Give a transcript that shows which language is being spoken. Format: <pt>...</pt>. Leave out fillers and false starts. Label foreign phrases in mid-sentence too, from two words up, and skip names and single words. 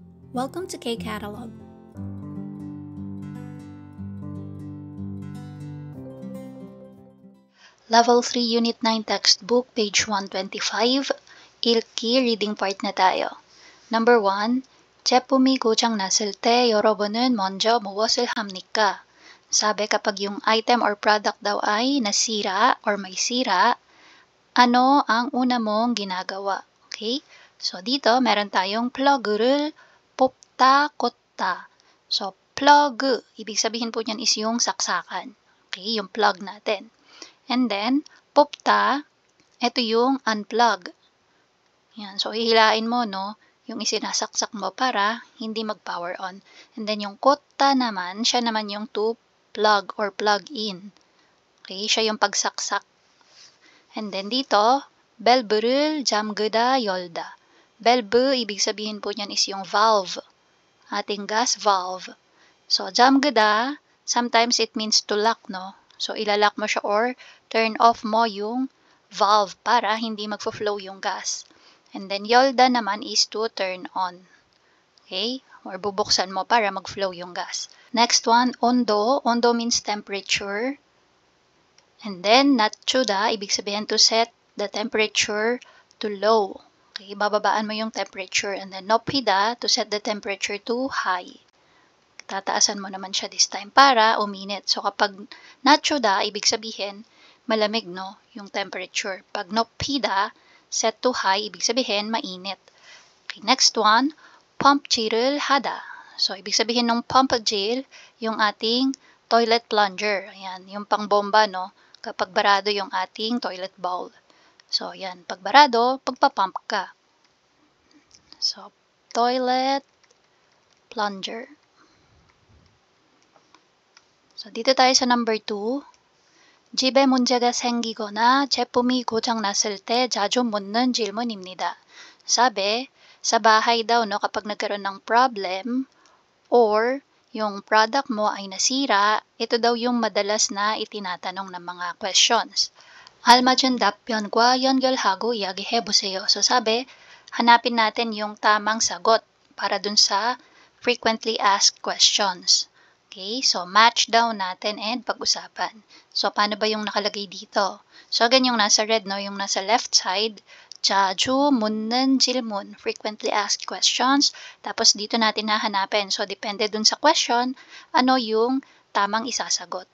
<en>Welcome to K-Catalog.</en> <tl>Level 3 Unit 9 Textbook, page 125, 읽기</tl> <en>reading part</en> <tl>na tayo.</tl> <en>Number 1,</en> <ko>제품이 고장 났을 때 여러분은 먼저 무엇을 합니까?</ko> <tl>Sabi kapag yung</tl> <en>item or product</en> <tl>daw ay nasira or may sira, ano ang una mong ginagawa? Okay? So dito meron tayong</tl> <ko>plug를 뽑다, 꽂다.</ko> <tl>So plug, ibig sabihin po niyan is yung saksakan. Okay? Yung plug natin. And then, popta, ito yung unplug. Yan. So, hihilain mo, no, yung isinasaksak mo para hindi mag-power on. And then, yung kotta naman, siya naman yung</tl> <en>to plug or plug in.</en> <tl>Okay, siya yung pagsaksak. And then, dito,</tl> <ko>밸브를 잠그다 열다.</ko> <tl>Valve, ibig sabihin po niyan is yung valve. Ating</tl> <en>gas valve.</en> <tl>So,</tl> <ko>잠그다,</ko> <en>sometimes it means to lock, no?</en> <tl>So, ilalak mo siya or</tl> <en>turn off</en> <tl>mo yung valve para hindi magfo-flow yung gas.</tl> <en>And then, 열다 naman is to turn on.</en> <tl>Okay? Or bubuksan mo para mag-flow yung gas.</tl> <en>Next one, 온도. 온도 means temperature. And then,</en> <ko>낮추다,</ko> <tl>ibig sabihin</tl> <en>to set the temperature to low.</en> <tl>Okay? Bababaan mo yung temperature.</tl> <en>And then, 높이다, to set the temperature to high.</en> <tl>Tataasan mo naman siya</tl> <en>this time</en> <tl>para uminit. So, kapag 낮추다, ibig sabihin, malamig, no? Yung temperature. Pag 높이다,</tl> <en>set to high,</en> <tl>ibig sabihin, mainit.</tl> <en>Okay, next one,</en> <ko>pump질을 하다.</ko> <tl>So, ibig sabihin ng pump질, yung ating</tl> <en>toilet plunger.</en> <tl>Ayan, yung pangbomba, no? Kapag barado yung ating</tl> <en>toilet bowl.</en> <tl>So, ayan, pag barado, pagpapump ka. So, toilet plunger. So, dito tayo sa number 2.</tl> <ko>집에 문제가 생기거나 제품이 고장났을 때 자주 묻는 질문입니다.</ko> <tl>Sabi, sa bahay daw, no, kapag nagkaroon ng problem or yung product mo ay nasira, ito daw yung madalas na itinatanong ng mga questions.</tl> <ko>알맞은 답변과 연결하고 이야기해보세요.</ko> <tl>So, sabi, hanapin natin yung tamang sagot para dun sa</tl> <en>frequently asked questions.</en> <tl>Okay, so match daw natin and pag-usapan. So, paano ba yung nakalagay dito? So, again, yung nasa red, no, yung nasa</tl> <en>left side,</en> <ko>자주 묻는 질문,</ko> <en>frequently asked questions.</en> <tl>Tapos, dito natin hahanapin. So, depende dun sa question, ano yung tamang isasagot.</tl>